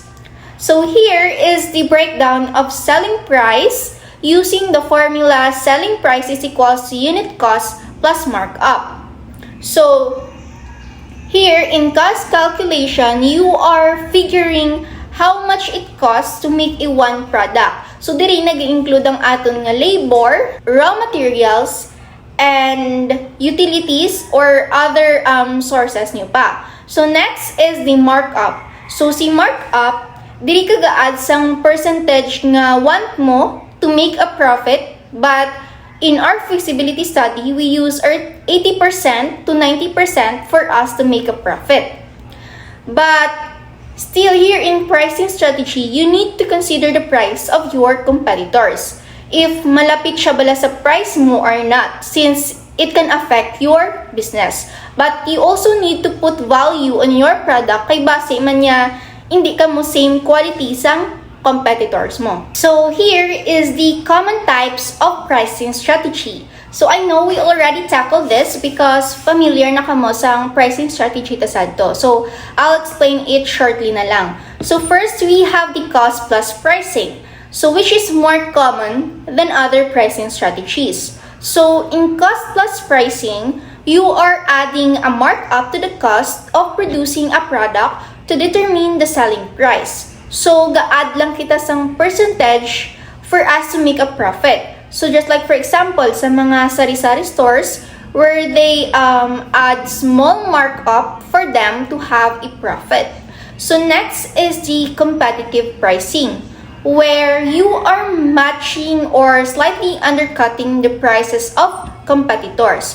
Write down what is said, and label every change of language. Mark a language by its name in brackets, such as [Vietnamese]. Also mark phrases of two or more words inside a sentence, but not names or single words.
[English] So here is the breakdown of selling price using the formula selling price is equals to unit cost plus markup. So here in cost calculation, you are figuring how much it costs to make a one product. [Hiligaynon] So diri nag-include ang aton nga [English] labor, raw materials, and utilities or other sources [Hiligaynon] nyo pa. [English] So next is the markup. So [Hiligaynon] si markup, diri ka ga-add sang percentage nga want mo [English] to make a profit, but in our feasibility study, we use our 80% to 90% for us to make a profit. But still here in pricing strategy, you need to consider the price of your competitors. If [Hiligaynon] malapit siya bala sa price mo [English] or not, since it can affect your business. But you also need to put value on your product [Hiligaynon] kay base man niya hindi ka mo same quality sang competitors mo. [English] So here is the common types of pricing strategy. So I know we already tackled this because [Hiligaynon] familiar na kamo sa pricing strategy ta sadto. [English] So I'll explain it shortly [Hiligaynon] na lang. [English] So first we have the cost plus pricing. So which is more common than other pricing strategies. So in cost plus pricing, you are adding a markup to the cost of producing a product to determine the selling price. So [Hiligaynon] ga-add lang kita sang percentage [English] for us to make a profit. So just like for example, [Hiligaynon] sa mga sari-sari [English] stores where they add small markup for them to have a profit. So next is the competitive pricing, where you are matching or slightly undercutting the prices of competitors.